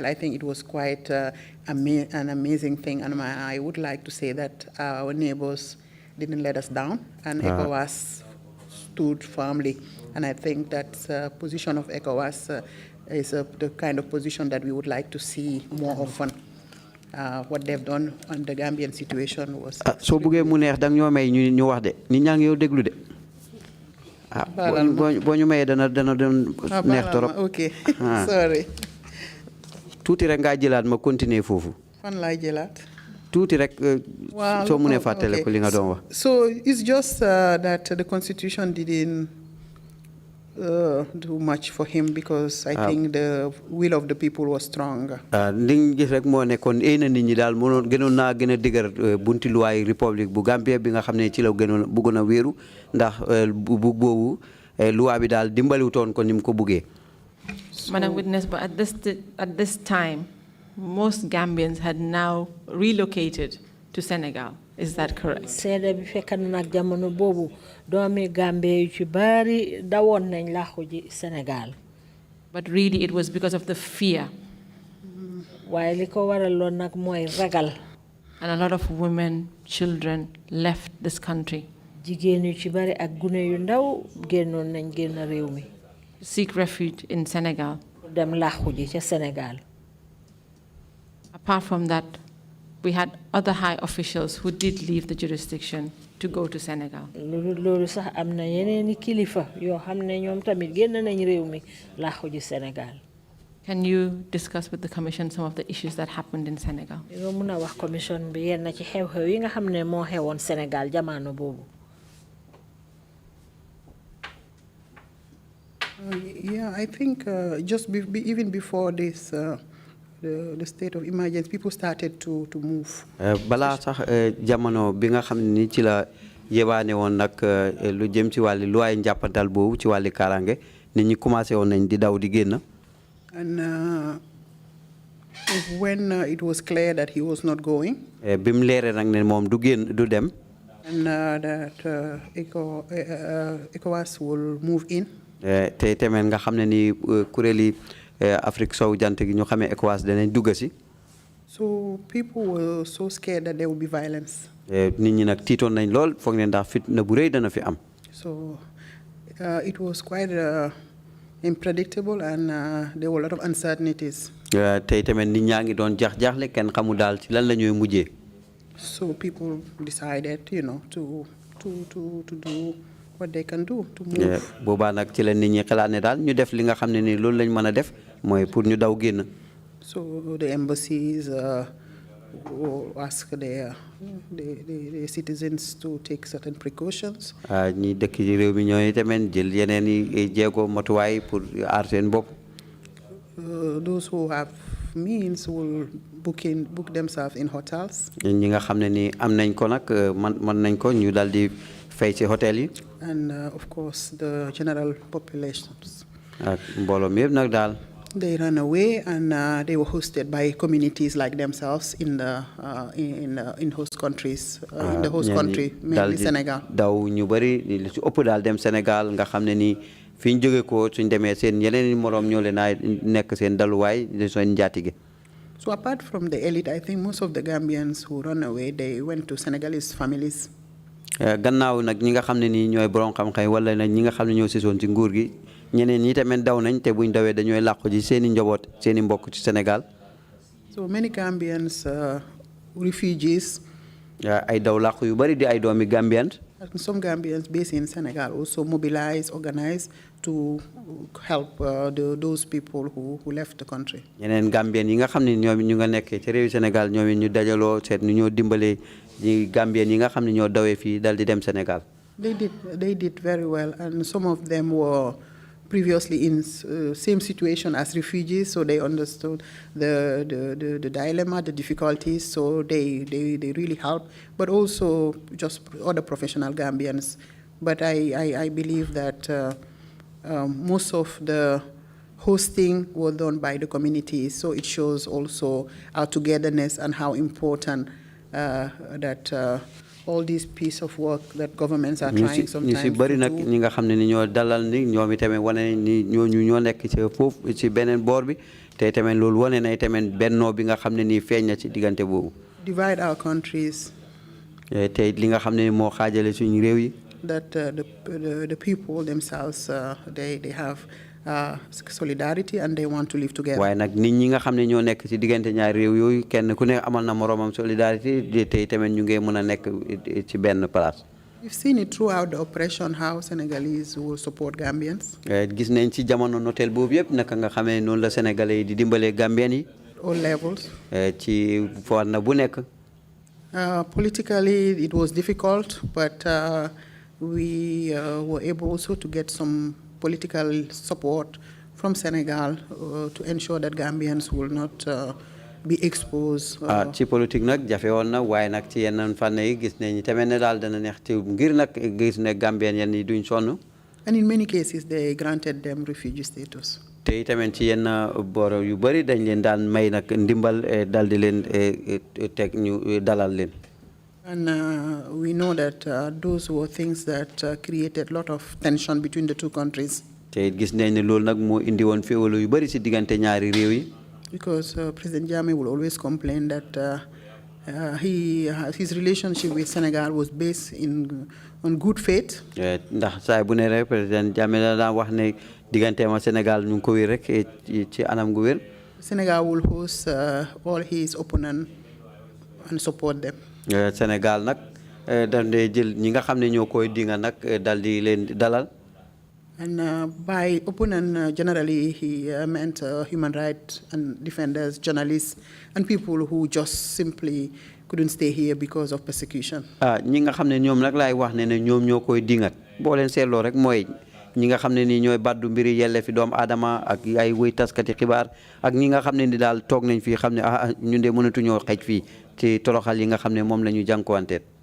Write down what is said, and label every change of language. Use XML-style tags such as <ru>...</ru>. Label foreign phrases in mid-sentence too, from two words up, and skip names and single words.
<en>I think it was quite an amazing thing, and I would like to say that our neighbors didn't let us down, and ECOWAS stood firmly. And I think that position of ECOWAS is the kind of position that we would like to see more often. What they've done on the Gambian situation was.</en> <wo>So buge mu neex dang ñoo may ñu wax de nit ñang yow déglu de. Bo ñu may dana neex torop.</wo> <en>Okay. Sorry.</en> <wo>Tuuti rek nga jëlaat ma continuer fofu. Fan lay jëlaat? Tuuti rek so mu ne fatale ko li nga doon wax.</wo> <en>So it's just that the constitution didn't do much for him because I think the will of the people was stronger.</en> <wo>Liñ gis rek moo nekkoon nit ñi daal gënoon naa gën a dëgër bunti luwaay république bu Gambia bi nga xam ne ci la gënoon bëggoon a wéeru ndax bu boobu luwaa bi daal dimbaliwutoon ko ni mu ko bëggee.</wo> <en>Madam Witness, but at this time, most Gambians had now relocated to Senegal. Is that correct?</en> <wo>Seede bi fekk na nag jamono boobu doomi Gambie yu ci bari dawoon nañ làqu ji Senegal.</wo> <en>But really it was because of the fear.</en> <wo>Waaye li ko waraloon nag mooy ragal.</wo> <en>And a lot of women, children left this country.</en> <wo>Jigéen yu ci bari ak gune yu ndaw génnoon nañ génn réew mi.</wo> <en>Seek refuge in Senegal.</en> <wo>Dem làqu ji ca Senegal.</wo> <en>Apart from that, we had other high officials who did leave the jurisdiction to go to Senegal.</en> <wo>Loolu sax am na yeneeni kilifa yoo xam ne ñoom tamit génn nañ réew mi làqu ji Senegal.</wo> <en>Can you discuss with the Commission some of the issues that happened in Senegal?</en> <wo>Yoo mën a wax commission bi yenn ci xew-xew yi nga xam ne moo xewoon Senegal jamono boobu.</wo> <en>Yeah, I think just even before this, the state of emergency, people started to move.</en> <wo>Bala sax jamono bi nga xam ni ci la yebaane woon nag lu jëm ci wàllu luwaay njàppantal boobu ci wàllu kaaraange nit ñi commencé woon nañ di daw di génn.</wo> <en>And when it was clear that he was not going.</en> <wo>Bi mu leeree nag ne moom du génn du dem.</wo> <en>And that ECOWAS will move in.</en> <wo>Te tamit nga xam ne ni kuréeli Afrique sowu jant gi ñu xamee ECOWAS danañ dugg si.</wo> <en>So people were so scared that there would be violence.</en> <wo>Nit ñi nag tiitoon nañ lool foog ne ndax fitna bu rëy dana fi am.</wo> <en>So it was quite unpredictable and there were a lot of uncertainties.</en> <wo>Te tamit nit ñaa ngi doon jaaxle kenn xamul daal ci lan la ñuy mujjee.</wo> <en>So people decided, to do what they can do to move.</en> <wo>Boobaa nag ci la nit ñi xalaat ne daal ñu def li nga xam ne ni loolu lañ mën a def mooy pour ñu daw génn.</wo> <en>So the embassies ask their citizens to take certain precautions.</en> <wo>ñi dëkk ci réew mi ñooy tamit jël yeneen i jéego matuwaay pour aar seen bopp.</wo> <en>Those who have means will book themselves in hotels.</en> <wo>ñi nga xam ne ni am nañ ko nag man nañ ko ñu dal di fay ci hôtel yi.</wo> <en>And of course the general populations.</en> <wo>ak mbooloo mi yëpp nag daal.</wo> <en>They ran away and they were hosted by communities like themselves in the host countries, in the host country, mainly Senegal.</en> <wo>daw ñu bari li ci ëpp daal dem Sénégal nga xam ne ni fi ñu jóge ko suñ demee seen yeneen moroom ñoo leen a nekk seen daluwaay seen njaatige.</wo> <en>So apart from the elite, I think most of the Gambians who run away, they went to Senegalese families.</en> <wo>gannaaw nag ñi nga xam ne nii ñooy borom xam-xam wala nag ñi nga xam ne ñoo sisoon ci nguur gi ñeneen ñi tamit daw nañ te buñ dawee dañooy làqu ji seen i njaboot seen i mbokk ci Sénégal.</wo> <en>So many Gambians, refugees.</en> <wo>ay daw làqu yu bari di ay doomi Gambians.</wo> <en>And some Gambians based in Senegal also mobilize, organize to help those people who left the country.</en> <wo>ñeneen Gambien yi nga xam ne ñoom ñu nga nekkee ci réewi Sénégal ñoom ñu dajaloo seet nu ñoo dimbalee ñi Gambien yi nga xam ne ñoo dawee fii dal di dem Sénégal.</wo> <en>They did very well, and some of them were previously in same situation as refugees, so they understood the dilemma, the difficulties, so they really helped, but also just other professional Gambians. But I believe that most of the hosting was done by the community, so it shows also our togetherness and how important that all these piece of work that governments are trying sometimes to do.</en> <wo>bari nag ñi nga xam ne ni ñoo dalal ni ñoom itamit wane ni ñooñu ñoo nekk ci foofu ci beneen boor bi te tamit loolu wane na tamit bennoo bi nga xam ne nii feeñ na ci diggante boobu.</wo> <en>Divide our countries.</en> <wo>te li nga xam ne moo xaajale suñu réew yi.</wo> <en>That the people themselves they have solidarity and they want to live together.</en> <wo>waaye nag nit ñi nga xam ne ñoo nekk ci diggante ñaari réew yooyu kenn ku ne amal na moroomam solidarité te tamit ñu ngi mën a nekk ci benn place.</wo> <en>We've seen it throughout the oppression how Senegalese will support Gambians.</en> <wo>gis nañ ci jamono noteel boobu yëpp naka nga xamee noonu la Sénégalais yi di dimbalee Gambien yi.</wo> <en>All levels.</en> <wo>ci fànn bu nekk.</wo> <en>Politically it was difficult, but we were able also to get some political support from Senegal to ensure that Gambians will not be exposed.</en> <wo>ci politique nag jafe woon na waaye nag ci yenn fànn yi gis nañ tamit ne daal dana neex ci ngir nag gis ne Gambien yenn yi duñ sonn.</wo> <en>And in many cases they granted them refugee status.</en> <wo>te tamit ci yenn boor yu bari dañ leen daan may nag ndimbal dal di leen teg ñu dalal leen.</wo> <en>And we know that those were things that created a lot of tension between the two countries.</en> <wo>te gis nañ ne loolu nag moo indi woon féewalo yu bari ci diggante ñaari réew yi.</wo> <en>Because President Jammeh will always complain that his relationship with Senegal was based on good faith.</en> <wo>ndax saa bu ne rek président Jammeh la daan wax ne digganteem ak Sénégal ñu ngi ko wér rek ci anam gu wér.</wo> <en>Senegal will host all his opponents and support them.</en> <wo>Sénégal nag daf dee jël ñi nga xam ne ñoo koy dinga nag dal di leen dalal.</wo> <en>And by opponent, generally he meant human rights and defenders, journalists, and people who just simply couldn't stay here because of persecution.</en> <wo>ñi nga xam ne ñoom nag laay wax ne ñoom ñoo koy dingat boo leen seetloo rek mooy ñi nga xam ne nii ñooy baddu mbiri yelle fi doomu aadama ak ay wëy taskati xibaar ak ñi nga xam ne ni daal toog nañ fii xam ne ñun de mënatuñoo xej fii ci toroxal yi nga xam ne moom la ñu jànkuwanteet.</wo>